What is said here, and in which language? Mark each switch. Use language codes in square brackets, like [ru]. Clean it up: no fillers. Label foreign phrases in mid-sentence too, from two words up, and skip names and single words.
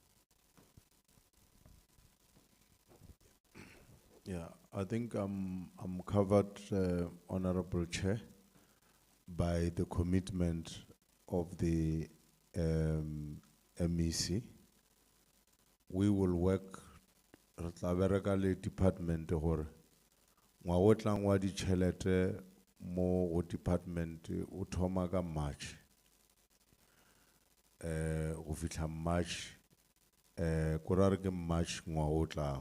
[en] Yeah, I think I'm covered, Honorable Chair, by the commitment of the MEC. We will work [nso] le department gore ngwa o tlang wa ditšhelete mo go department o thoma ka March go fihla March ko ra re ke March ngwa o tlago.